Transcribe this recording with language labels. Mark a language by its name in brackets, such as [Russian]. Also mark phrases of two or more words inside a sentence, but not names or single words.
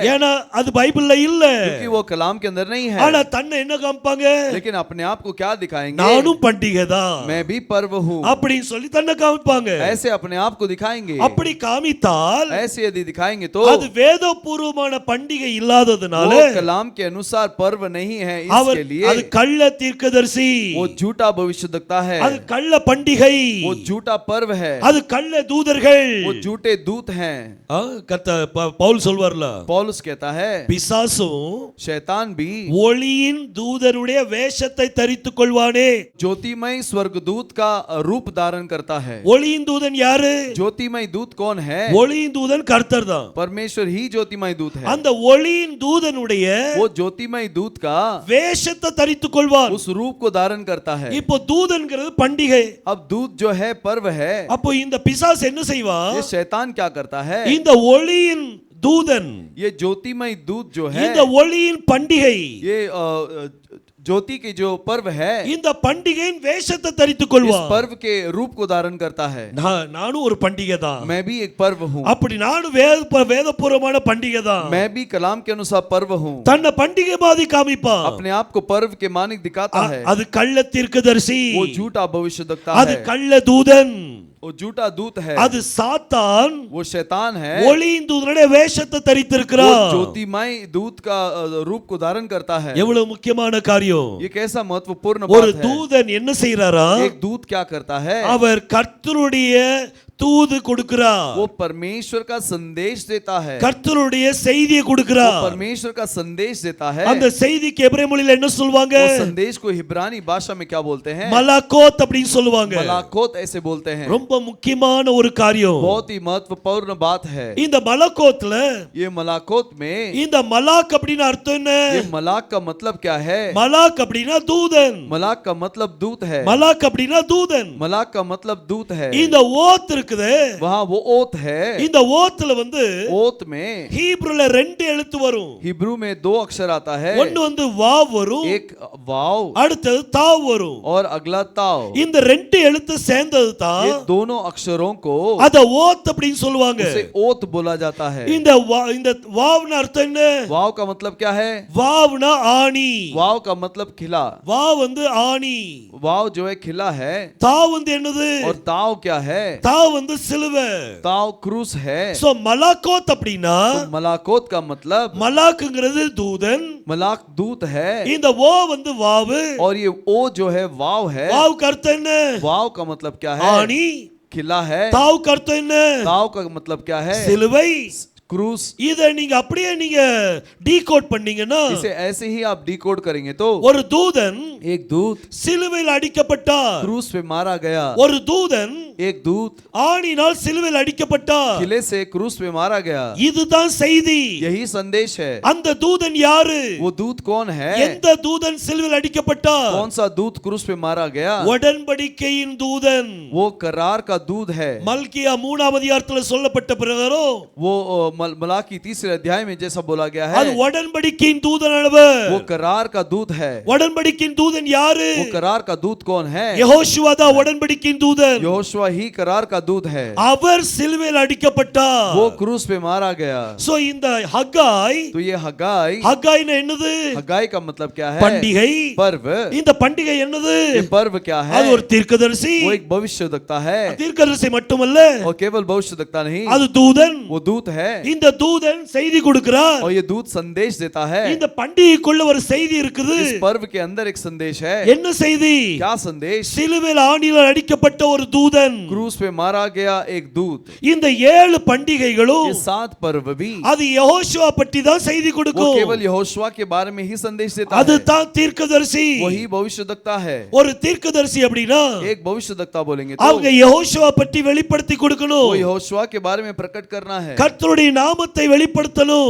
[Tamil] ஏன்னா அது பைபிள்ல இல்ல. [Hindi] क्योंकि वो कलाम के अंदर नहीं है। [Tamil] ஆனா தன்னை என்ன காமிப்பாங்க? [Hindi] लेकिन अपने आप को क्या दिखाएंगे? [Tamil] நானும் பண்டிகை தான் [Hindi] मैं भी पर्व हूँ, [Tamil] அப்படின்னு சொல்லி தன்னை காமிப்பாங்க. [Hindi] ऐसे अपने आप को दिखाएंगे। [Tamil] அப்படி காமித்தால் [Hindi] ऐसे यदि दिखाएंगे तो [Tamil] அது வேதபூர்வமான பண்டிகை இல்லாததனால [Hindi] वो कलाम के अनुसार पर्व नहीं है। इसके लिए [Tamil] அது கள்ள தீர்க்கதரிசி, [Hindi] वो झूठा भविष्यद्वक्ता है। [Tamil] அது கள்ள பண்டிகை, [Hindi] वो झूठा पर्व है। [Tamil] அது கள்ள தூதர்கள். [Hindi] वो झूठे दूत हैं। [Tamil] பவுல் சொல்வார்ல, [Hindi] पौलुस कहता है [Tamil] பிசாசும் [Hindi] शैतान भी [Tamil] ஒளியின் தூதனுடைய வேஷத்தை தரித்துக் கொள்வானே. [Hindi] ज्योतिमय स्वर्गदूत का रूप धारण करता है। [Tamil] ஒளியின் தூதன் யாரு? [Hindi] ज्योतिमय दूत कौन है? [Tamil] ஒளியின் தூதன் கர்த்தர் தான். [Hindi] परमेश्वर ही ज्योतिमय दूत है। [Tamil] அந்த ஒளியின் தூதனுடைய [Hindi] वो ज्योतिमय दूत का [Tamil] வேஷத்தை தரித்துக் கொள்வார். [Hindi] उस रूप को धारण करता है। [Tamil] இப்போ தூதன்ங்கிறது பண்டிகை. [Hindi] अब दूत जो है पर्व है। [Tamil] அப்போ இந்த பிசாசு என்ன செய்வான்? [Hindi] ये शैतान क्या करता है? [Tamil] இந்த ஒளியின் தூதன், [Hindi] ये ज्योतिमय दूत जो है, [Tamil] இந்த ஒளியின் பண்டிகை, [Hindi] ये ज्योति की जो पर्व है, [Tamil] இந்த பண்டிகையின் வேஷத்தை தரித்துக் [Hindi] इस [Tamil] கொள்வார். [Hindi] पर्व के रूप को धारण करता है। [Tamil] நானும் ஒரு பண்டிகை தான். [Hindi] मैं भी एक पर्व हूँ। [Tamil] அப்படி நானும் வேதபூர்வமான பண்டிகை தான். [Hindi] मैं भी कलाम के अनुसार पर्व हूँ। [Tamil] தன்னை பண்டிகை மாதிரி காமிப்பான். [Hindi] अपने आप को पर्व के मानिक दिखाता है। [Tamil] அது கள்ள தீர்க்கதரிசி, [Hindi] वो झूठा भविष्यद्वक्ता [Tamil] அது [Hindi] है। [Tamil] கள்ள தூதன், [Hindi] वो झूठा दूत है। [Tamil] அது சாத்தான். [Hindi] वो शैतान है। [Tamil] ஒளியின் தூதனுடைய வேஷத்தை [Hindi] वो [Tamil] தரித்திருக்கிறார். [Hindi] ज्योतिमय दूत का रूप को धारण करता है। [Tamil] எவ்வளவு முக்கியமான காரியம். [Hindi] ये कैसा महत्वपूर्ण [Tamil] ஒரு [Hindi] बात है। [Tamil] தூதன் என்ன செய்யறாரா? [Hindi] एक दूत क्या करता है? [Tamil] அவர் கர்த்தருடைய தூது கொடுக்கிறார். [Hindi] वो परमेश्वर का संदेश देता है। [Tamil] கர்த்தருடைய செய்தியை [Hindi] वो [Tamil] கொடுக்கிறார். [Hindi] परमेश्वर का संदेश देता है। [Tamil] அந்த செய்திக்கு எபிரேய மொழியில என்ன சொல்வாங்க? [Hindi] वो संदेश को हिब्रानी भाषा में क्या बोलते हैं? [Tamil] மலாகோத் அப்படினு சொல்லுவாங்க. [Hindi] मलाकोत ऐसे बोलते हैं। [Tamil] ரொம்ப முக்கியமான ஒரு காரியம். [Hindi] बहुत ही महत्वपूर्ण बात है। [Tamil] இந்த மலாகோத்ல, [Hindi] ये मलाकोत में, [Tamil] இந்த மலாக் அப்படின அர்த்தம் என்ன? [Hindi] ये मलाक का मतलब क्या है? [Tamil] மலாக் அப்படினா தூதன். [Hindi] मलाक का मतलब दूत है। [Tamil] மலாக் அப்படினா தூதன். [Hindi] मलाक का मतलब दूत है। [Tamil] இந்த ஓத் இருக்குது, [Hindi] वहाँ वो ओत है। [Tamil] இந்த ஓத்ல வந்து [Hindi] ओत में [Tamil] ஹீப்ருல ரெண்டு எழுத்து வரும். [Hindi] हिब्रू में दो अक्षर आता है। [Tamil] ஒன்னு வந்து வாவ் வரும், [Hindi] एक वाव [Tamil] அடுத்தது தாவ் வரும். [Hindi] और अगला ताव। [Tamil] இந்த ரெண்டு எழுத்து சேர்ந்தது தான் [Hindi] ये दोनों अक्षरों को [Tamil] அத ஓத் அப்படினு சொல்லுவாங்க. [Hindi] उसे ओत बोला जाता है। [Tamil] இந்த வாவ்னா அர்த்தம் என்ன? [Hindi] वाव का मतलब क्या है? [Tamil] வாவ்னா ஆணி. [Hindi] वाव का मतलब खिला। [Tamil] வாவ் வந்து ஆணி. [Hindi] वाव जो है खिला है। [Tamil] தாவ் வந்து என்னது? [Hindi] और ताव क्या है? [Tamil] தாவ் வந்து சிலுவை. [Hindi] ताव क्रूस है। [Tamil] சோ மலாகோத் அப்படினா, [Hindi] तो मलाकोत का मतलब, [Tamil] மலாக்ங்கிறது தூதன், [Hindi] मलाक दूत है। [Tamil] இந்த ஓ வந்து வாவு. [Hindi] और ये ओ जो है वाव है। [Tamil] வாவ் அர்த்தம் என்ன? [Hindi] वाव का मतलब क्या है? [Tamil] ஆணி. [Hindi] खिला है। [Tamil] தாவ் அர்த்தம் என்ன? [Hindi] ताव का मतलब क्या है? [Tamil] சிலுவை. [Hindi] क्रूस। [Tamil] இத நீங்க அப்படியே நீங்க டீகோட் பண்ணீங்கன்னா, [Hindi] इसे ऐसे ही आप डिकोड करेंगे तो [Tamil] ஒரு தூதன் [Hindi] एक दूत [Tamil] சிலுவையில் அடிக்கப்பட்டார். [Hindi] क्रूस पे मारा गया। [Tamil] ஒரு தூதன் [Hindi] एक दूत [Tamil] ஆணினால் சிலுவையில் அடிக்கப்பட்டார். [Hindi] किले से क्रूस पे मारा गया। [Tamil] இதுதான் செய்தி. [Hindi] यही संदेश है। [Tamil] அந்த தூதன் யாரு? [Hindi] वो दूत कौन है? [Tamil] எந்த தூதன் சிலுவையில் அடிக்கப்பட்டார்? [Hindi] कौन सा दूत क्रूस पे मारा गया? [Tamil] உடன்படிக்கையின் தூதன். [Hindi] वो करार का दूत है। [Tamil] மல்கியா 3ஆம் அதிகாரத்துல சொல்லப்பட்ட பிரகாரம் [Hindi] वो मलाकी 3 अध्याय में जैसा बोला गया [Tamil] அது [Hindi] है, [Tamil] உடன்படிக்கையின் தூதன் அளவர். [Hindi] वो करार का दूत है। [Tamil] உடன்படிக்கையின் தூதன் யாரு? [Hindi] वो करार का दूत कौन है? [Tamil] யெகோஷுவா தான் உடன்படிக்கையின் தூதன். [Hindi] यहोशुआ ही करार का दूत है। [Tamil] அவர் சிலுவையில் அடிக்கப்பட்டார். [Hindi] वो क्रूस पे मारा गया। [Tamil] சோ இந்த ஹகாய், [Hindi] तो ये हगाई, [Tamil] ஹகாய்னா என்னது? [Hindi] हगाई का मतलब क्या है? [Tamil] பண்டிகை. [Hindi] पर्व। [Tamil] இந்த பண்டிகை என்னது? [Hindi] ये पर्व क्या है? [Tamil] அது ஒரு தீர்க்கதரிசி. [Hindi] वो एक भविष्यद्वक्ता है। [Tamil] தீர்க்கதரிசி மட்டுமல்ல, [Hindi] और केवल भविष्यद्वक्ता नहीं, [Tamil] அது தூதன். [Hindi] वो दूत है। [Tamil] இந்த தூதன் செய்தி கொடுக்கிறார். [Hindi] और ये दूत संदेश देता है। [Tamil] இந்த பண்டிகைக்குள்ள ஒரு செய்தி இருக்குது. [Hindi] इस पर्व के अंदर एक संदेश है। [Tamil] என்ன செய்தி? [Hindi] क्या संदेश? [Tamil] சிலுவையில் ஆணியால் அடிக்கப்பட்ட ஒரு தூதன். [Hindi] क्रूस पे मारा गया एक दूत। [Tamil] இந்த 7 பண்டிகைகளும் [Hindi] ये 7 पर्व भी [Tamil] அது யெகோஷுவா பற்றி தான் செய்தி [Hindi] वो [Tamil] கொடுக்கும். [Hindi] केवल यहोशुआ के बारे में ही संदेश देता [Tamil] அது [Hindi] है। [Tamil] தான் தீர்க்கதரிசி. [Hindi] वही भविष्यद्वक्ता है। [Tamil] ஒரு தீர்க்கதரிசி அப்படினா [Hindi] एक भविष्यद्वक्ता बोलेंगे तो [Tamil] அவங்க யெகோஷுவா பற்றி வெளிப்படுத்தி கொடுக்கணும். [Hindi] वो यहोशुआ के बारे में प्रकट करना है। [Tamil] கர்த்தருடைய நாமத்தை வெளிப்படுத்தணும்.